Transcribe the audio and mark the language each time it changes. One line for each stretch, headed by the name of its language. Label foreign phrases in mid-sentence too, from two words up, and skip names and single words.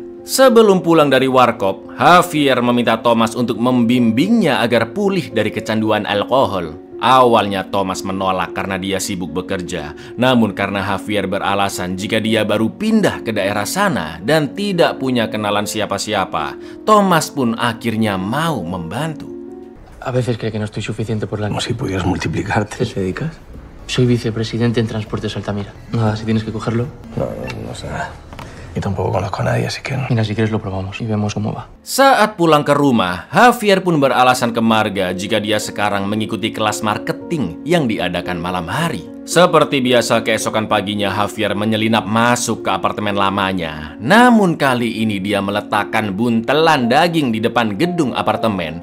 Indonesian: Sebelum pulang dari warkop, Javier meminta Thomas untuk membimbingnya agar pulih dari kecanduan alkohol. Awalnya Thomas menolak karena dia sibuk bekerja. Namun karena Javier beralasan jika dia baru pindah ke daerah sana dan tidak punya kenalan siapa-siapa, Thomas pun akhirnya mau membantu.
Spanish: A veces cree que no estoy suficiente por la Como noche. si pudieras multiplicarte. ¿Qué te dedicas? Soy vicepresidente en Transportes Altamira. Nada, si tienes que cogerlo. No sé nada. Y tampoco conozco a nadie, así que... Mira, si quieres lo probamos y vemos cómo va.
Indonesian: Saat pulang ke rumah, Javier pun beralasan ke Marga jika dia sekarang mengikuti kelas marketing yang diadakan malam hari. Seperti biasa keesokan paginya Javier menyelinap masuk ke apartemen lamanya. Namun kali ini dia meletakkan buntelan daging di depan gedung apartemen.